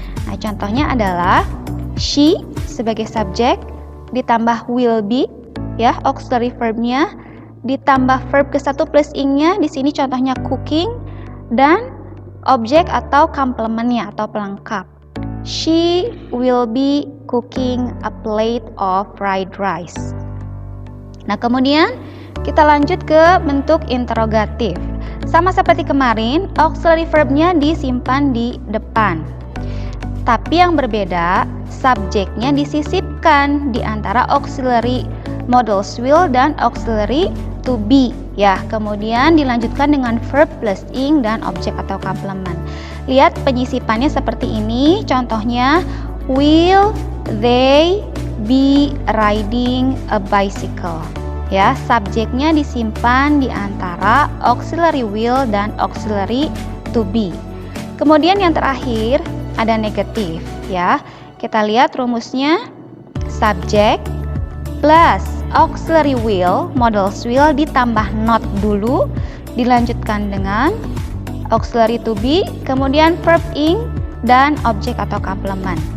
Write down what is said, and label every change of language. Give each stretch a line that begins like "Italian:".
Indonesian: Nah, contohnya adalah she sebagai subjek ditambah will be ya, auxiliary verb-nya ditambah verb ke-1 plus ing-nya, di sini contohnya cooking, dan objek atau complement-nya atau pelengkap.
English: She will be cooking a plate of fried rice.
Indonesian: Nah, kemudian kita lanjut ke bentuk interrogatif. Sama seperti kemarin, auxiliary verb-nya disimpan di depan. Tapi yang berbeda, subjeknya disisipkan di antara auxiliary modals will dan auxiliary to be. Ya, kemudian dilanjutkan dengan verb plus ing dan objek atau complement. Lihat penyisipannya seperti ini. Contohnya,
English: will they be riding a bicycle?
Indonesian: Ya, subjeknya disimpan di antara auxiliary will dan auxiliary to be. Kemudian yang terakhir ada negatif ya. Kita lihat rumusnya, subjek plus auxiliary will, modals will ditambah not dulu, dilanjutkan dengan auxiliary to be, kemudian verb ing dan objek atau complement.